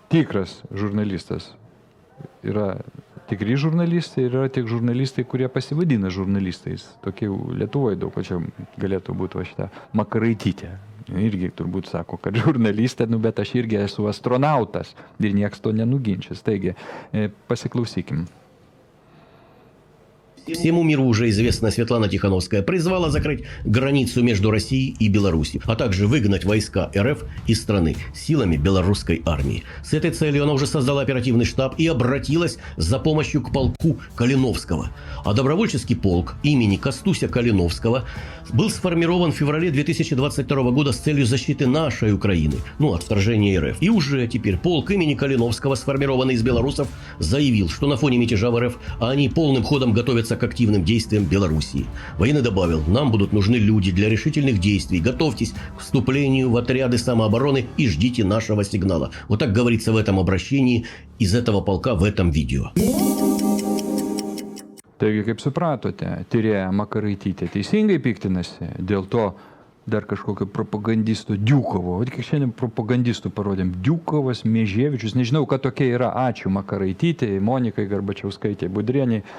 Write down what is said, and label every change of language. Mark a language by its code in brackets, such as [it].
[lt] Tikras žurnalistas. Yra tikri žurnalistai ir yra tik žurnalistai, kurie pasivadina žurnalistais. Tokie Lietuvoje daug, o čia galėtų būti va šitą Makaraitytė. Irgi turbūt sako, kad žurnalistė, bet aš irgi esu astronautas ir nieks to nenuginčys. Taigi, pasiklausykim. [ru] Всему миру уже известно, Светлана Тихановская призвала закрыть границу между Россией и Беларусью, а также выгнать войска РФ из страны силами белорусской армии. С этой целью она уже создала оперативный штаб и обратилась за помощью к полку Калиновского. А добровольческий полк имени Костуся Калиновского был сформирован в феврале 2022 года с целью защиты нашей Украины, от вторжения РФ. И уже теперь полк имени Калиновского, сформированный из белорусов, заявил, что на фоне мятежа в РФ они полным ходом готовятся к активным действиям Белоруссии. Военный добавил: нам будут нужны люди для решительных действий. Готовьтесь к вступлению в отряды самообороны и ждите нашего сигнала. Вот так говорится в этом обращении из этого полка в этом видео. [lt] Taigi, kaip supratote, tyrėja Makaraitytė teisingai piktinasi dėl to dar kažkokio propagandisto Diukovo. O tik šiandien propagandistų parodėm. Diukovas, Mieževičius, nežinau, kad tokie yra. Ačiū Makaraitytė, Monikai Garbačiauskaitė, Budrieniai.